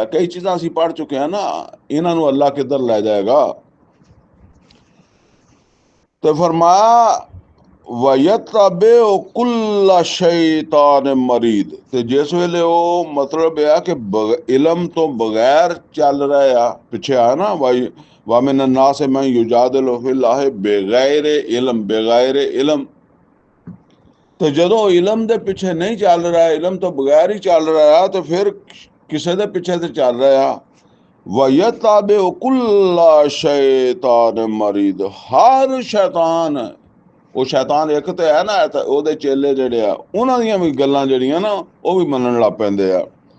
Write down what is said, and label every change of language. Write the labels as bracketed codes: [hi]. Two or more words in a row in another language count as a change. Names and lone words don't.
[pa] ਕਈ ਚੀਜ਼ਾਂ ਅਸੀਂ ਪੜ੍ਹ ਚੁੱਕੇ ਹਾਂ ਨਾ, ਇਹਨਾਂ ਨੂੰ ਅੱਲਾ ਕਿੱਧਰ ਲੈ ਜਾਏਗਾ। ਤੇ ਫਰਮਾਇਆ [ar] ويتبع كل شيطان مريد, [pa] ਤੇ ਜਿਸ ਵੇਲੇ ਉਹ ਮਤਲਬ ਆ ਕਿ ਇਲਮ ਤੋਂ ਬਗੈਰ ਚੱਲ ਰਹੇ ਆ, ਪਿੱਛੇ ਆ ਨਾ [ar] وَمِنَ النَّاسِ مَن يُجَادِلُ فِي اللَّهِ بِغَيْرِ علم, [pa] ਬਗੈਰ ਇਲਮ। ਤੇ ਜਦੋਂ ਇਲਮ ਦੇ ਪਿੱਛੇ ਨਹੀਂ ਚੱਲ ਰਿਹਾ, ਇਲਮ ਤੋਂ ਬਗੈਰ ਹੀ ਚੱਲ ਰਿਹਾ, ਤੇ ਫਿਰ ਕਿਸੇ ਦੇ ਪਿੱਛੇ ਤੇ ਚੱਲ ਰਿਹਾ। [ar] ويتبع كل شيطان مريد, [pa] ਹਰ ਸ਼ੈਤਾਨ, ਉਹ ਸ਼ੈਤਾਨ ਇੱਕ ਤੇ ਹੈ ਨਾ, ਉਹਦੇ ਚੇਲੇ ਜਿਹੜੇ ਆ ਉਹਨਾਂ ਦੀਆਂ ਵੀ ਗੱਲਾਂ ਜਿਹੜੀਆਂ ਨਾ ਉਹ ਵੀ ਮੰਨਣ ਲੱਗ ਪੈਂਦੇ ਆ।